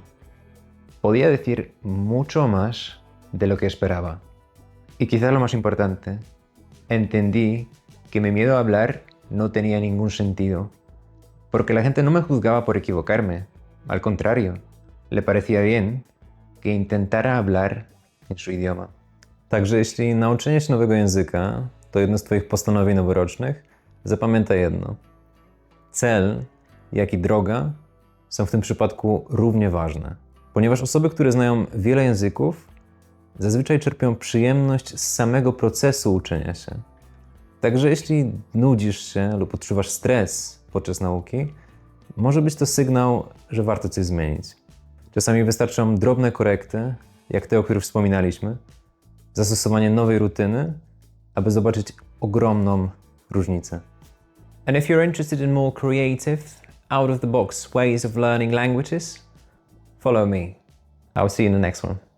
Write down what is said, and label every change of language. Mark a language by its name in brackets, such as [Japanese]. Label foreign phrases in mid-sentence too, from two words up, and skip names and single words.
[Spanish] Podía decir mucho más de lo que esperaba. Y quizá lo más importante, entendí que mi miedo a hablar no tenía ningún sentido. Porque la gente no me juzgaba por equivocarme. Al contrario, le parecía bien que intentara hablar en su idioma. [Polish] Także jeśli nauczenie się nowego języka to jedno z Twoich postanowień noworocznych, zapamiętaj jedno. Cel, jak i droga są w tym przypadku równie ważne. Ponieważ osoby, które znają wiele języków, zazwyczaj czerpią przyjemność z samego procesu uczenia się. Także jeśli nudzisz się lub odczuwasz stres podczas nauki, może być to sygnał, że warto coś zmienić. Czasami wystarczą drobne korekty, jak te, o których wspominaliśmy, zastosowanie nowej rutyny, aby zobaczyć ogromną różnicę. [English] And if you're interested in more creative, out-of-the-box ways of learning languages, follow me. I'll see you in the next one.